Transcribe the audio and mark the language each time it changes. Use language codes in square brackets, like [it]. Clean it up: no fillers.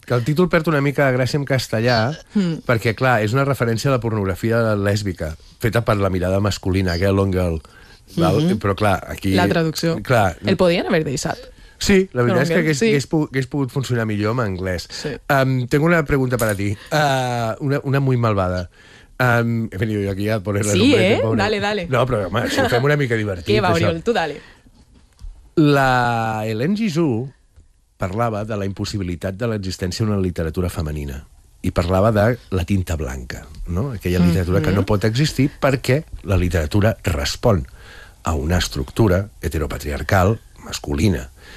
[ca] Que el títol perd una mica de gràcia en castellà, perquè, clar, és una referència a la pornografia lèsbica, feta per la mirada masculina, Girl on Girl. Però, clar, aquí... La traducció. Clar, el podien haver deixat. Sí, la veritat és que hagués pogut funcionar millor en anglès. Sí. [es] Tengo una pregunta [ca] per a ti, [es] una muy malvada. He venido yo aquí a ponerle el nombre. Sí, dale. [ca] No, però home, si ho fem una mica divertit. Què va, Oriol, tu dale. La Hélène Gisou parlava de la impossibilitat de l'existència d'una literatura femenina i parlava de la tinta blanca, no? Aquella literatura que no pot existir perquè la literatura respon a una estructura heteropatriarcal masculina.